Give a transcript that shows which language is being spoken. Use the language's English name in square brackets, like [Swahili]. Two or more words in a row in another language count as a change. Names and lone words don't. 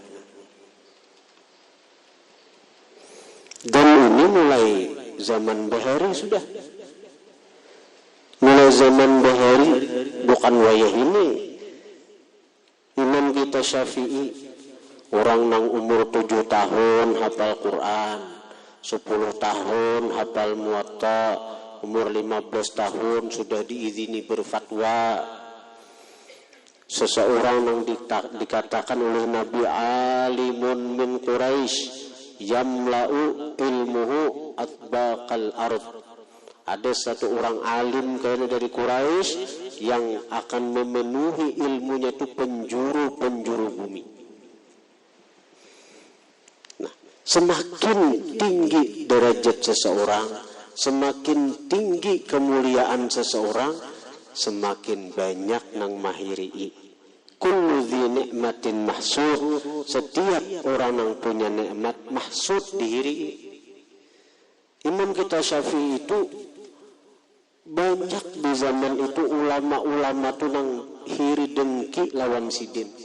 [Indonesian] Dan ini mulai zaman Bahari sudah. Mulai zaman Bahari, bukan wayah ini. Imam kita Syafi'i, orang nang umur 7 tahun hafal Quran, 10 tahun hafal Muwatta, umur 15 tahun sudah diizini berfatwa. Seseorang yang dikatakan oleh Nabi [Arabic] عالم من قريش يملأ علمه طباق الأرض. [Indonesian] Ada satu orang alim kayaknya dari Quraisy yang akan memenuhi ilmunya itu penjuru-penjuru bumi. Nah, semakin tinggi derajat seseorang, semakin tinggi kemuliaan seseorang, semakin banyak nang mahiri. [Arabic] كل ذي نعمة محسود, [Indonesian] setiap orang yang punya nikmat mahsud dihiri. Imam kita Syafi'i itu banyak di zaman itu ulama-ulama tu nang hiri dengki lawan sidin.